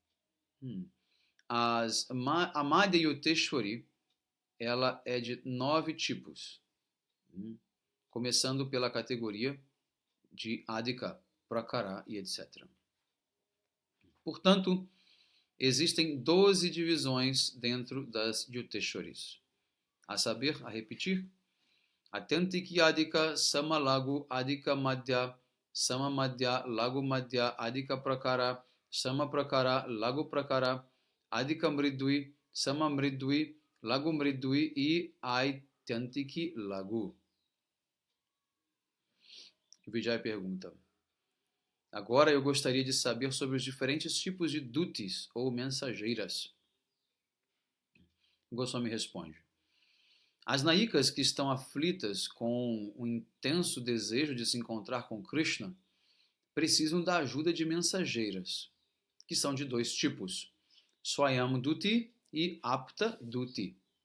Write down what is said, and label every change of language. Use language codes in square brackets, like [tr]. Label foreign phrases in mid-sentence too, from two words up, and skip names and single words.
[pt] A Madhya Yuteshwari, ela é de 9 tipos, começando pela categoria de Adhika, Prakara e etc. Portanto, existem 12 divisões dentro das Yuteshwaris. A saber, a repetir, [sa] Atyantiki Adhika, Samalagu, Adhika Madhya, Sama Madhya, Lagu Madhya, Adhika Prakara, Sama Prakara, Lagu Prakara, Adhika Mridui, Sama Mridui, Lagu Mridui e Atyantiki Lagu. [pt] Vijay pergunta: agora eu gostaria de saber sobre os diferentes tipos de dutis ou mensageiras. Goswami responde: as Nayikas que estão aflitas com um intenso desejo de se encontrar com Krishna precisam da ajuda de mensageiras, que são de 2 tipos, Swayam Duti e Apta Duti.